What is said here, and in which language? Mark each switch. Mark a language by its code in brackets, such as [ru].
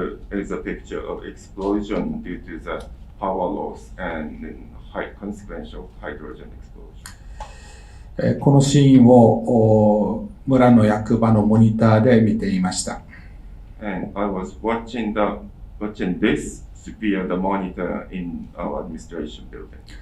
[en] Is a picture of explosion due to the power loss and consequential hydrogen explosion. [ja] このシーンを村の役場のモニターで見ていました。 [en] And I was watching this via the monitor in our administration building.